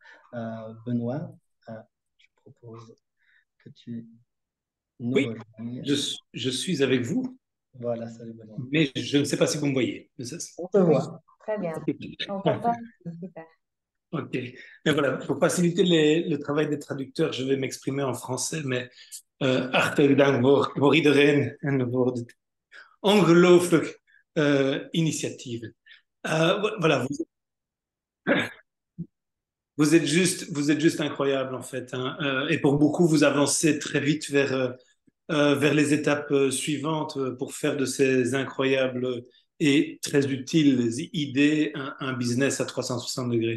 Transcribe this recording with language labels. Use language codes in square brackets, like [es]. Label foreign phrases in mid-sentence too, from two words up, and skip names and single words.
[fr] Benoît, je propose que tu nous rejoignes. Je suis avec vous. Voilà, salut Benoît. Mais je ne sais pas si vous me voyez. On te voit. Très bien. On t'entend, super. Ok. Mais voilà, pour faciliter le travail des traducteurs, je vais m'exprimer en français, mais [nl] hartelijk dank voor iedereen en voor de ongelooflijk initiatieve. [fr] Voilà, vous êtes juste incroyable en fait, hein. Et pour beaucoup, vous avancez très vite vers les étapes suivantes pour faire de ces incroyables et très utiles idées un business à 360 degrés.